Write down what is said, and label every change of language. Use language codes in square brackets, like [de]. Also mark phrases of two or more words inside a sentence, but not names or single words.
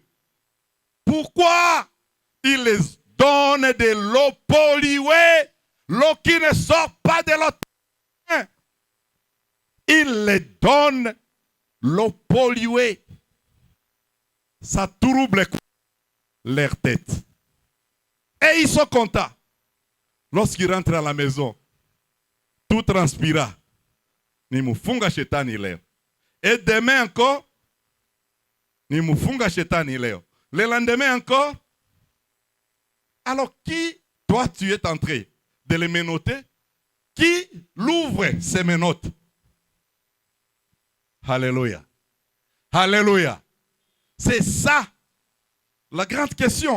[fr] Pourquoi il les donne de l'eau polluée, l'eau qui ne sort pas de l'eau? Il les donne l'eau polluée. Ça trouble leur tête. Et ils sont contents. Lorsqu'ils rentrent à la maison, tout transpira. [sw] Ni mufunga shetani leo. [fr] Et demain encore, [sw] ni mufunga shetani leo. [fr] Le lendemain encore. Alors qui, toi tu es en train de les menotter? Qui l'ouvre ces menottes? Alléluia. Alléluia. C'est ça la grande question.